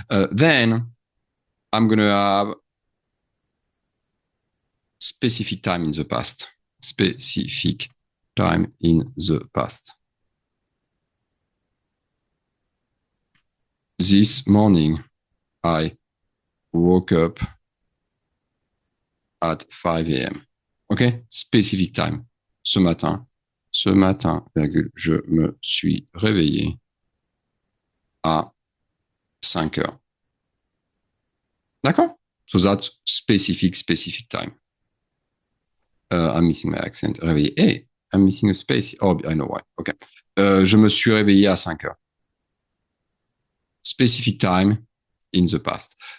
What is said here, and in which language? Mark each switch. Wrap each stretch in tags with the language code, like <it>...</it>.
<en>Then I'm going to have specific time in the past. Specific time in the past. This morning, I woke up at 5 a.m. Okay? Specific time.</en> <fr>Ce matin, virgule, je me suis réveillé à 5 heures. D'accord?</fr> <en>So that's specific time. I'm missing my accent. Réveillé. Hey, I'm missing a space. Oh, I know why. Okay.</en> <fr>Je me suis réveillé à 5 heures.</fr> <en>Specific time in the past.</en>